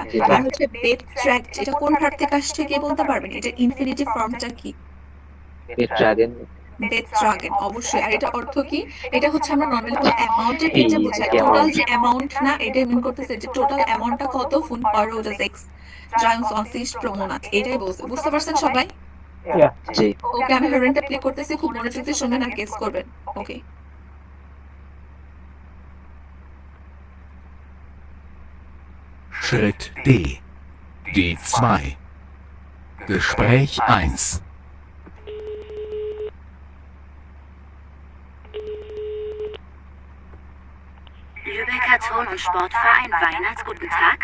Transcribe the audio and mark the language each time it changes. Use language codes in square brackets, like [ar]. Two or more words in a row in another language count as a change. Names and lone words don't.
[bn] আর হচ্ছে বেট্রাক্ট, এটা কোন ভার্ব থেকে আসছে কে বলতে পারবেন? এটা ইনফিনিটিভ ফর্মটা কি? বেট্রাগেন, অবশ্যই। আর এটা অর্থ কি? এটা হচ্ছে আমরা নরমালি কোনো অ্যামাউন্টের ক্ষেত্রে বোঝাই, টোটাল যে অ্যামাউন্ট না, এটা মিন করতেছে যে [en] total amountটা [bn] কত, ফুন পার [de] oder 6 pro Monat, [bn] এটাই বলছে। বুঝতে পারছেন সবাই? ওকে, আমি হেরেনটা প্লে করতেছি, খুব মনোযোগ দিয়ে শুনবেন আর গেস করবেন। ওকে, [de] Schritt D. D2. Gespräch 1. Lübecker Turn- und Sportverein Weihnachts, guten Tag.